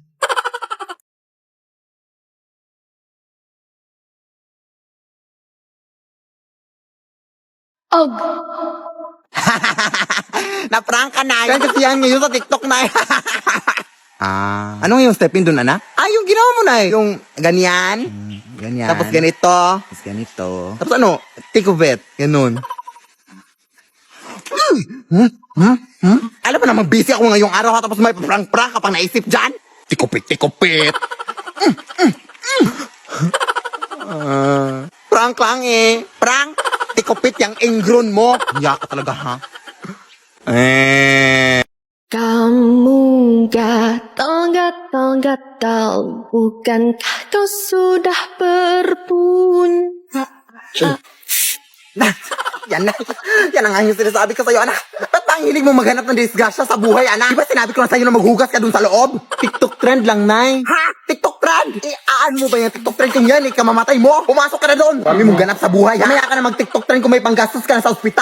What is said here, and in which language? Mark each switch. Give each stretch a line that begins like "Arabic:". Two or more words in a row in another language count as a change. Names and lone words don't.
Filipino: Na-prank ka na. Kaya kasi yan ngayon sa TikTok na. Ano yung step in dun, anak? Yung ginawa mo na yung ganyan. Ganyan. Tapos ganito. Tapos ganito. Tapos ano?
English: Think of it.
Filipino: Ganun. Alam mo naman, busy ako ngayong araw ha, tapos may prank-prank ka pang naisip dyan. Tikupit. Prank lang eh. Prank. Tikupit yung ingron mo. Hiya ka talaga ha.
Malay: Kamu gatal, bukankah kau sudah berpunya?
Filipino: Yan na. Yan ang yung sinasabi ko sa'yo, anak. Ba't ba ang hilig mo maghanap ng disgrasya sa buhay, anak? Di ba sinabi ko na sa'yo na maghugas ka dun sa loob? TikTok trend lang, Nay. Ha? TikTok trend? Aan mo ba yung TikTok trend kung yan? Ikamamatay mo? Pumasok ka na doon. Marami mong ganap sa buhay, ha? Mamaya ka na mag-TikTok trend kung may panggastos ka na sa ospital.